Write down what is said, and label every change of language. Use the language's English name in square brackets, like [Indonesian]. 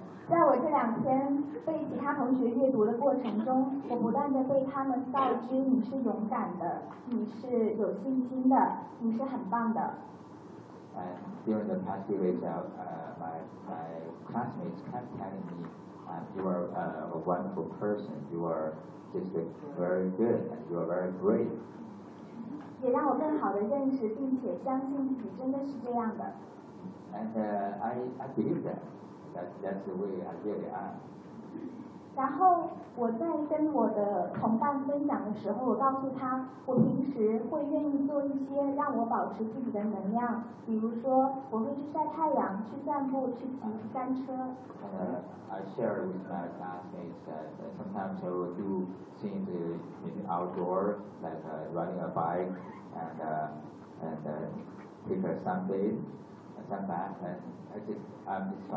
[Chinese] 在我这两天被其他同学阅读的过程中，我不断地被他们告知你是勇敢的，你是有信心的，你是很棒的。 [English] And during the past few weeks, my classmates kept telling me, you are a wonderful person, you are just very good, and you are very brave. [Chinese] 也让我更好地认识并且相信自己真的是这样的。 [English] And I believe that. That's the way I really am. [Chinese] 然后我在跟我的同伴分享的时候，我告诉他，我平时会愿意做一些让我保持自己的能量，比如说我会去晒太阳、去散步、去骑单车。 [English] I share with my classmates that sometimes I will do things in the outdoor, like riding a bike and take a sunbath and.